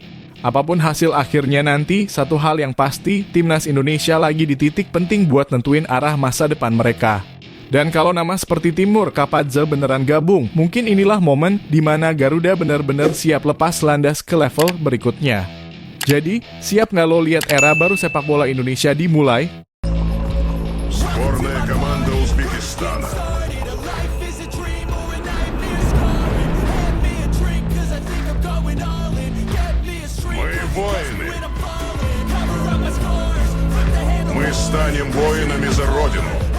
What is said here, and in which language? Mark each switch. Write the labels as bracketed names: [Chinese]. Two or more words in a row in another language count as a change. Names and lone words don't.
[Indonesian] Apapun hasil akhirnya nanti, satu hal yang pasti, Timnas Indonesia lagi di titik penting buat nentuin arah masa depan mereka. Dan kalau nama seperti Timur Kapadze beneran gabung, mungkin inilah momen di mana Garuda benar-benar siap lepas landas ke level berikutnya. Jadi, siap nggak lo lihat era baru sepak bola Indonesia dimulai? [Russian] Сборная команда Узбекистана. Мы воины. Мы станем воинами за Родину.